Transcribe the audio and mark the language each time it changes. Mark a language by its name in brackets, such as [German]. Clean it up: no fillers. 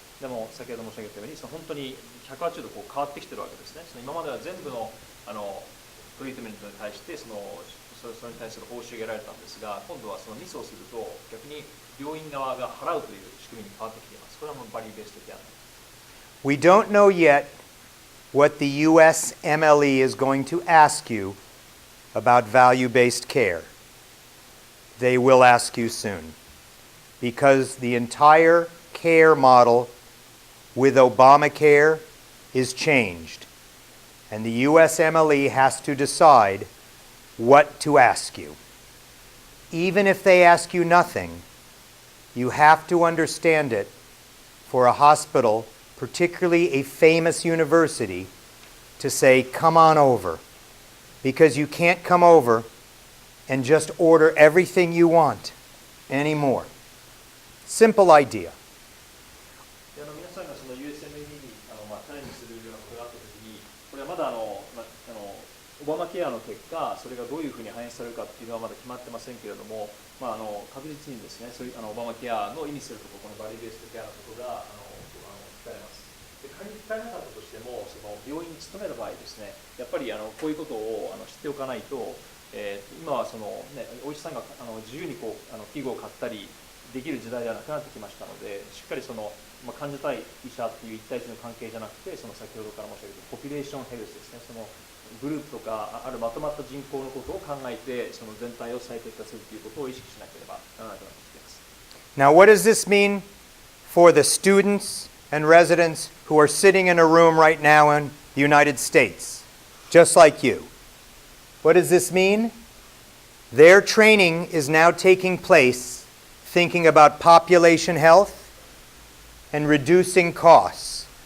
[Japanese] でも先ほど申し上げたように本当に180度変わってきてるわけですね。今までは全部のトリートメントに対してそれに対する報酬が得られたんですが、今度はミスをすると逆に病院側が払うという仕組みに変わってきています。これはバリューベースドケア。 [English] We don't know yet what the US MLE is going to ask you about value-based care, they will ask you soon. Because the entire care model with Obamacare is changed. And the USMLE has to decide what to ask you. Even if they ask you nothing, you have to understand it for a hospital, particularly a famous university, to say, come on over. Because you can't come over and just order everything you want anymore. Simple idea. [Japanese] 皆さんがその USMLE にチャレンジするようなことがあったときに、これはまだオバマケアの結果、それがどういうふうに反映されるかっていうのはまだ決まってませんけれども、確実にですね、そういうオバマケアの意味するところ、このバリューベースケアのことが聞かれます。で仮に聞かれなかったとしても、その病院に勤める場合ですね、やっぱりこういうことを知っておかないと、今はその、ね、お医者さんが自由にこう器具を買ったりできる時代ではなくなってきましたので、しっかりその、患者対医者っていう一対一の関係じゃなくて、その先ほどから申し上げたポピュレーションヘルスですね、そのグループとかあるまとまった人口のことを考えて、その全体を最適化するということを意識しなければならなくなってきています。 [English] Now, what does this mean for the students and residents who are sitting in a room right now in the United States, just like you? What does this mean? Their training is now taking place thinking about population health and reducing costs.